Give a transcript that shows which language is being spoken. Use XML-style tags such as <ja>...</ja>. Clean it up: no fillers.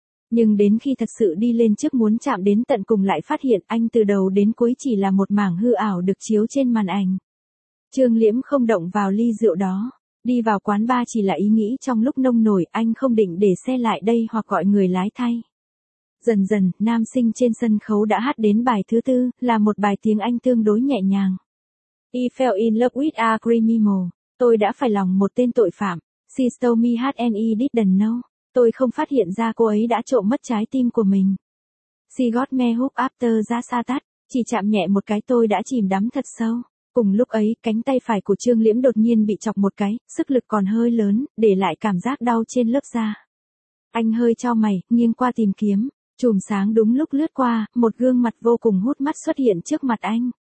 <vi>Nhưng đến khi thật sự đi lên trước muốn chạm đến tận cùng lại phát hiện anh từ đầu đến cuối chỉ là một mảng hư ảo được chiếu trên màn ảnh. Trương Liễm không động vào ly rượu đó. Đi vào quán bar chỉ là ý nghĩ trong lúc nông nổi, anh không định để xe lại đây hoặc gọi người lái thay. Dần dần, nam sinh trên sân khấu đã hát đến bài thứ tư, là một bài tiếng Anh tương đối nhẹ nhàng.</vi> <en>I fell in love with a criminal.</en> <vi>Tôi đã phải lòng một tên tội phạm.</vi> <en>She stole me heart and I didn't know.</en> <vi>Tôi không phát hiện ra cô ấy đã trộm mất trái tim của mình.</vi> <en>She got me hooked after the start.</en> <vi>Chỉ chạm nhẹ một cái tôi đã chìm đắm thật sâu. Cùng lúc ấy, cánh tay phải của Trương Liễm đột nhiên bị chọc một cái, sức lực còn hơi lớn, để lại cảm giác đau trên lớp da. Anh hơi chau mày, nghiêng qua tìm kiếm, chùm sáng đúng lúc lướt qua, một gương mặt vô cùng hút mắt xuất hiện trước mặt anh.</vi>